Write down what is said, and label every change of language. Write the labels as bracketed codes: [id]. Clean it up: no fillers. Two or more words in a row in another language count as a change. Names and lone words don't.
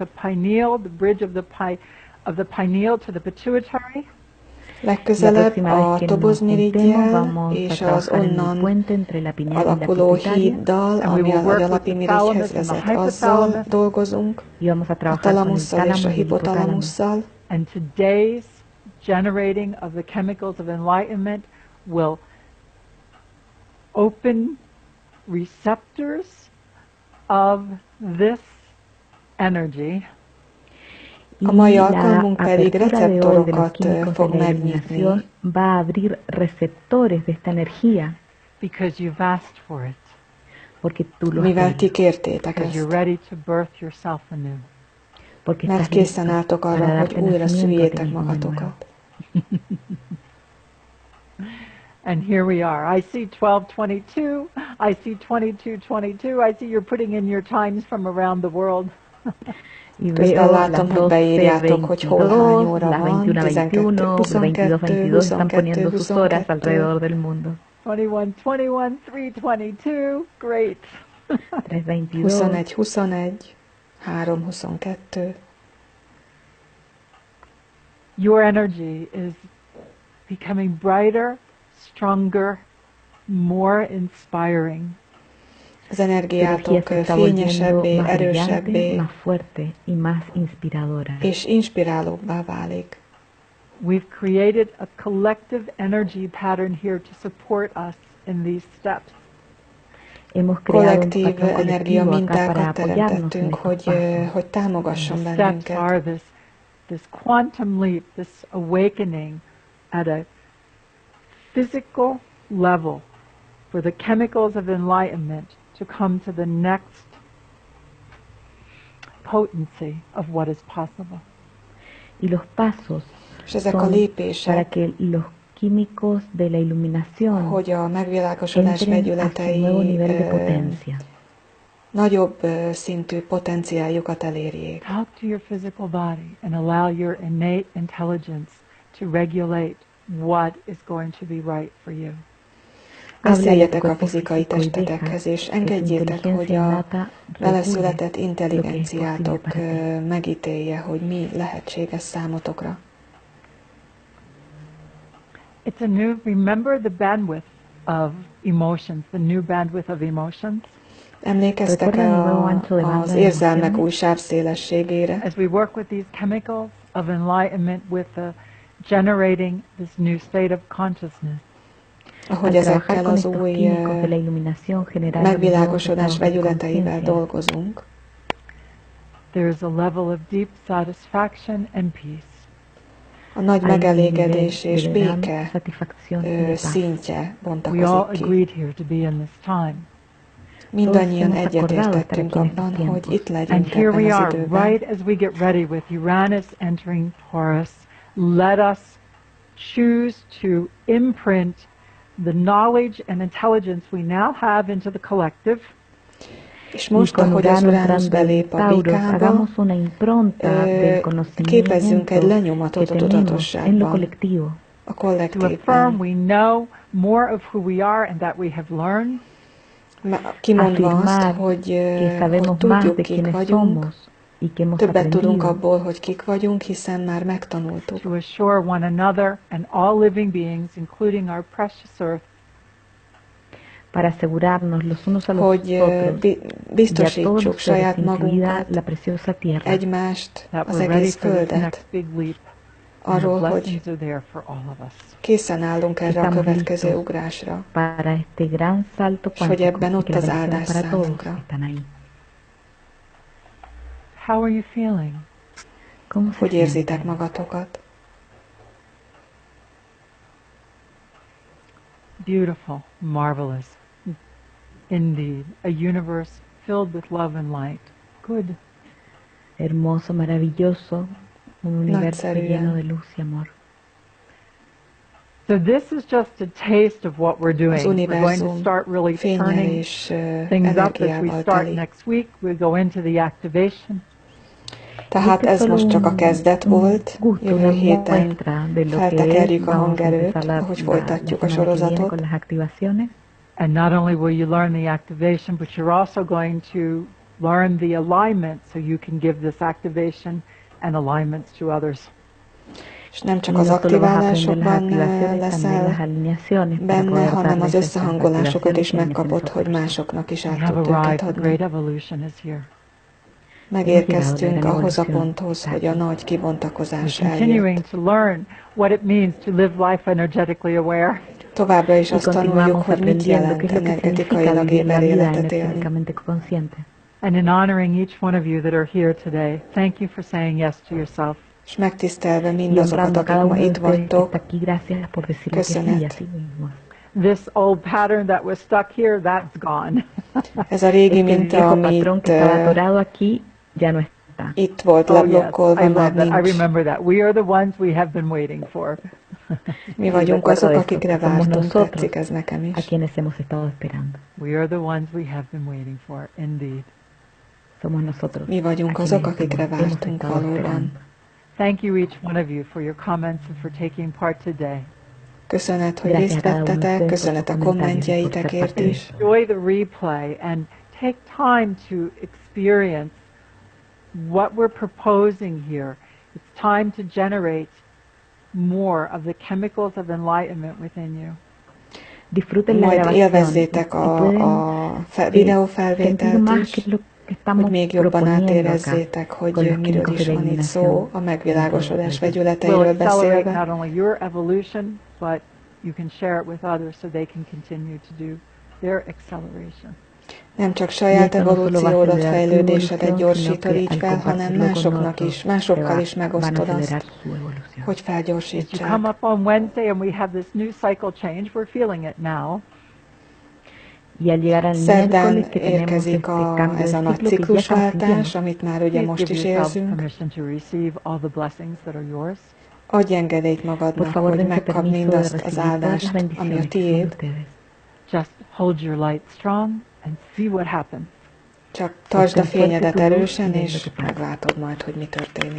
[hu] Legközelebb a tobozmirigyjel és az onnan alakuló híddal, ami az agyalapimirigyhez vezet, azzal dolgozunk, a talamusszal és a hipotalamusszal. [en] And today's generating of the chemicals of enlightenment will open receptors of this energy. [hu] A mai alkalmunk pedig receptorokat fog megnyitni. [es] Va a abrir receptores de esta energía. [en] Because you've asked for it. [es] Porque tú lo [hu] mivel ti kértétek ezt. [en] You're ready to birth yourself anew. [hu] Mert készen álltok arra, hogy újra szüljétek magatokat. [en] And here we are. I see 12:22. I see 22:22. I see you're putting in your times from around the world. [hu] Közben látom, hogy beírjátok, hogy hol hány óra van, 12:22, 22:22. 21:21, 3:22, [en] great. 21:21, 3:22. Your energy is becoming brighter, stronger, more inspiring. [hu] Az energiátok fényesebbé, erősebbé és inspirálóbbá válik. [en] We've created a collective energy pattern here to support us in these steps. [hu] Kollektív energia mintákat teremtettünk, hogy támogasson bennünket. [en] Steps are this quantum leap, this awakening at a physical level for the chemicals of enlightenment to come to the next potency of what is possible. [es] Y los pasos son para que los químicos de la iluminación [hu] hogy a megvilágosodás vegyületei nagyobb szintű potenciáljukat elérjék. [en] Talk to your physical body and allow your innate intelligence to regulate what is going to be right for you. [hu] Beszéljetek a fizikai testetekhez, és engedjétek, hogy a vele született intelligenciátok megítélje, hogy mi lehetséges számotokra. [en] It's a new, remember the bandwidth of emotions, the new bandwidth of emotions. [hu] Emlékeztek-e az érzelmek új sávszélességére? [en] As we work with these chemicals of enlightenment with the generating this new state of consciousness. [hu] Ahogy ezekkel az új megvilágosodás vegyületeivel dolgozunk, [en] there is a level of deep satisfaction and peace. [hu] A nagy megelégedés és béke szintje bontakozik ki. Mindannyian egyetértettünk abban, hogy itt legyünk ebben az időben. [en] Right as we get ready with Uranus entering Taurus, let us choose to imprint the knowledge and intelligence we now have into the collective. [hu] És most, ahogy az Uranus belép a Bikába, képezzünk egy lenyomatot a tudatosságban, a kollektívban. Kimondva azt, hogy tudjuk, kik vagyunk, többet tudunk abból, hogy kik vagyunk, hiszen már megtanultuk. [es] Para asegurarnos los unos a los otros, [hu] biztosítsuk saját magunkat, egymást, az egész Földet, arról, hogy készen állunk erre a következő ugrásra, és hogy ebben ott az áldás számunkra. Hogy érzitek magatokat? [en] Beautiful, marvelous. Indeed, a universe filled with love and light. Good. [es] Hermoso, maravilloso, un universo lleno de luz y amor. [en] So this is just a taste of what we're doing. We're going to start really turning things up as we start next week. We'll go into the activation. [hu] Tehát ez most csak a kezdet volt, jövő héten feltekerjük a hangerőt, ahogy folytatjuk a sorozatot. [en] And not only will you learn the activation, but you're also going to learn the alignment so you can give this activation and alignments to others. [hu] És nem csak az aktiválásokban leszel benne, hanem az összehangolásokat is megkapod, hogy másoknak is át tud őket adni. Megérkeztünk ahhoz a ponthoz, hogy a nagy kibontakozás eljött. Továbbra is azt tanuljuk, hogy mit jelent energetikailag éber életet élni. [en] And in honoring each one of you that are here today, thank you for saying yes to yourself. [hu] És megtisztelve mindazokat, akik ma itt vagytok, köszönet. [en] This old pattern that was stuck here, that's gone. [hu] Ez a régi minta, amit itt volt leblokkolva, már nincs. [en] I remember that. We are the ones we have been waiting for. [hu] Mi vagyunk azok, akikre vártunk, tetszik ez nekem is. [en] We are the ones we have been waiting for, indeed. [hu] Mi vagyunk azok, akikre vártunk valóban. [en] Thank you each one of you for your comments and for taking part today. [hu] Köszönet, hogy részt vettetek, köszönet a kommentjeitekért is. [en] Enjoy the replay and take time to experience what we're proposing here. It's time to generate more of the chemicals of enlightenment within you. [hu] Majd élvezzétek a videófelvételt is, hogy még jobban átérezzétek, hogy miről is van itt szó, a megvilágosodás vegyületeiről beszélve. [en] Not only your evolution, but you can share it with others so they can continue to do their acceleration. [hu] Nem csak saját evolúciódat, fejlődésedet gyorsítod így fel, hanem másoknak is, másokkal is megosztod azt, hogy felgyorsítsák. [en] Come up on Wednesday and we have this new cycle change. We're feeling it now. [hu] Szerdán érkezik ez a nagy ciklusváltás, amit már ugye most is érzünk. Adj engedélyt magadnak, hogy megkapd mindazt az áldást, ami a tiéd. Csak tartsd a fényedet erősen, és meglátod majd, hogy mi történik.